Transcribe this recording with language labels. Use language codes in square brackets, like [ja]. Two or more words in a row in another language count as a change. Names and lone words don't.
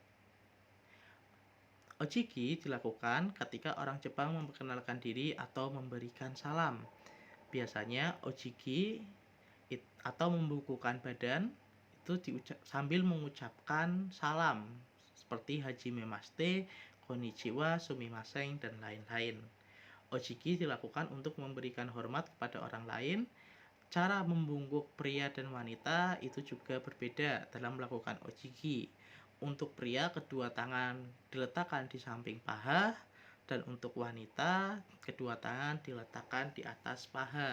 [id] Ojiki dilakukan ketika orang Jepang memperkenalkan diri atau memberikan salam. Biasanya ojiki atau membukukan badan itu sambil mengucapkan salam seperti [ja] はじめまして、こんにちは、すみません, [id] dan lain-lain. Ojiki dilakukan untuk memberikan hormat kepada orang lain. Cara membungkuk pria dan wanita itu juga berbeda dalam melakukan ojiki. Untuk pria, kedua tangan diletakkan di samping paha, dan untuk wanita, kedua tangan diletakkan di atas paha.